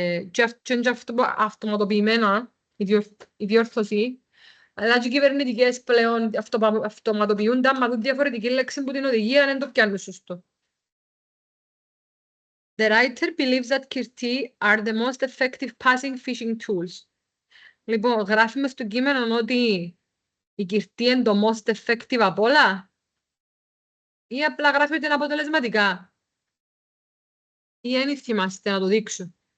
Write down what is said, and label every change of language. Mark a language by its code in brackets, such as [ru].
[el] Και είναι αυτοματοποιημένα η διόρθωση. Αλλά και οι κυβερνητικές πλέον αυτοματοποιούνται, άμα δουν διαφορετική λέξη που την οδηγία, δεν το πιάνουν σωστό. [en] The writer believes that kirti are the most effective passing fishing tools. [el] Λοιπόν, γράφουμε στο κείμενο ότι η κυρτή είναι το [en] most effective [el] απ' όλα ή απλά γράφει ότι είναι αποτελεσματικά ή δεν θυμάστε να το δείξω.